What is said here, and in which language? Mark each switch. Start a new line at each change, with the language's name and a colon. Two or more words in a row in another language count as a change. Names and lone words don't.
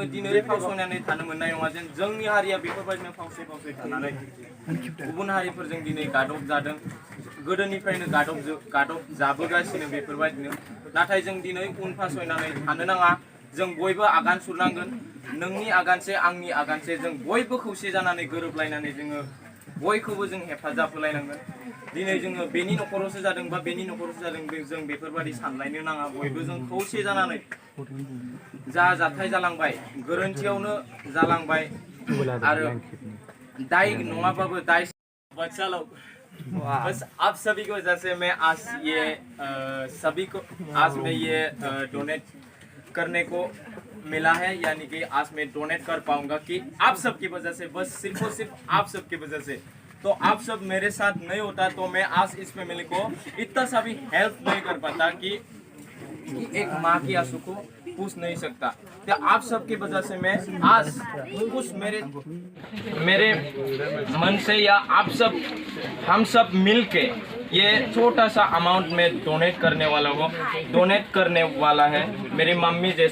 Bodo: दिनै फावसयनानै थानो मोननाय नङा जेन जोंनि हारिया बेफोरबायदिनो फावसय थानानै गुबुन हारिफोरजों दिनै गादब जादों गोदोनिफ्रायनो गादब जाबोगासिनो बेफोरबायदिनो नाथाय जों दिनै उन फासयनानै थानो नाङा जों बयबो आगान सुरनांगोन नोंनि आगानसे आंनि आगानसे जों बयबो खौसे जानानै गोरोबलायनानै जोङो बयखौबो जों हेफाजाब होलायनांगोन दिनै जोङो बेनि न'खरावसो जादों बा बेनि न'खरावसो जादों जों बेफोरबायदि सानलायनो नाङा बयबो जों खौसे जानानै जा जाथाय जालांबाय गोरोन्थियावनो जालांबाय आरो दाय नङाबाबो दाय
Hindi: चलो बस आप सभी की वजह से मैं आज ये सभी को आज मैं ये डोनेट करने को मिला है यानी कि आज मैं डोनेट कर पाऊंगा कि आप सबकी वजह से बस सिर्फ और सिर्फ आप सबकी वजह से तो आप सब मेरे साथ नहीं होता तो मैं आज इस फैमिली को इतना सा भी हेल्प नहीं कर पाता कि एक माँ की आंसू को पूछ नहीं सकता तो आप सबकी वजह से मैं आज कुछ मेरे मन से या आप सब हम सब मिलके ये छोटा सा अमाउंट में डोनेट करने वाला है मेरी मम्मी